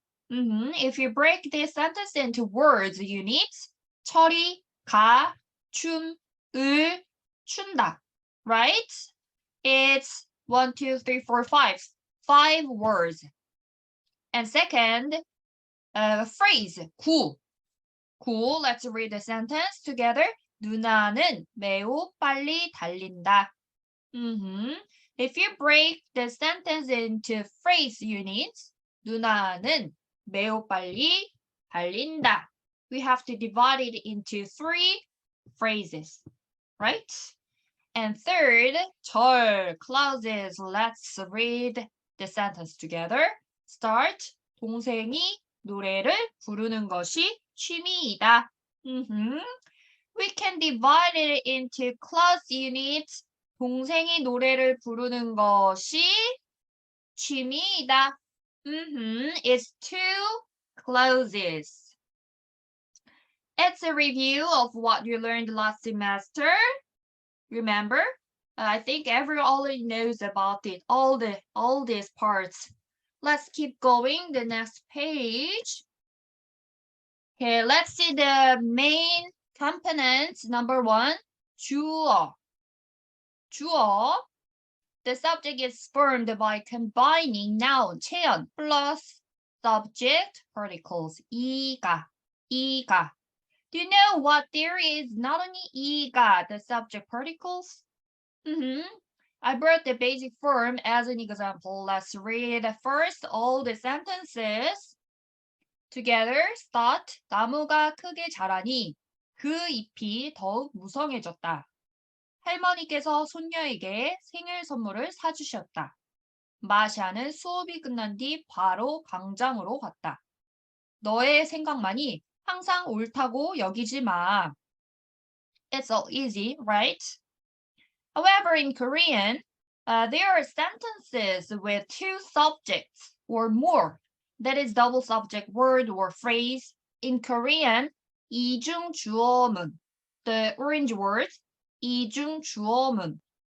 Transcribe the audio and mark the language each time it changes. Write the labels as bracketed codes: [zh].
[en] If you break this sentence into words units, [ko] 철이가 춤을 춘다. [en] Right? It's 1, 2, 3, 4, 5. 5 words. And second, phrase, 구. 구, let's read the sentence together. [ko] 누나는 매우 빨리 달린다. [en] If you break the sentence into phrase units, [ko] 누나는 매우 빨리 달린다. [en] We have to divide it into 3 phrases, right? And third, 절, clauses. Let's read the sentence together. Start. [ko] 동생이 노래를 부르는 것이 취미이다. [en] We can divide it into clause units. [ko] 동생이 노래를 부르는 것이 취미이다. [en] It's 2 clauses. It's a review of what you learned last semester. Remember? I think everyone already knows about it, all these parts. Let's keep going. The next page. Okay, let's see the main components. Number 1, 주어. 주어. The subject is formed by combining noun, 체연, plus subject particles. 이가. Do you know what there is? Not only 이가, the subject particles. I brought the basic form as an example. Let's read first all the sentences together. Start. [ko] 나무가 크게 자라니 그 잎이 더욱 무성해졌다. 할머니께서 손녀에게 생일 선물을 사주셨다. 마샤는 수업이 끝난 뒤 바로 광장으로 갔다. 너의 생각만이 항상 옳다고 여기지 마. [en] It's all easy, right? However, in Korean, there are sentences with 2 subjects or more. That is double subject word or phrase. In Korean, 이중 주어문. The orange words, 이중 주어문.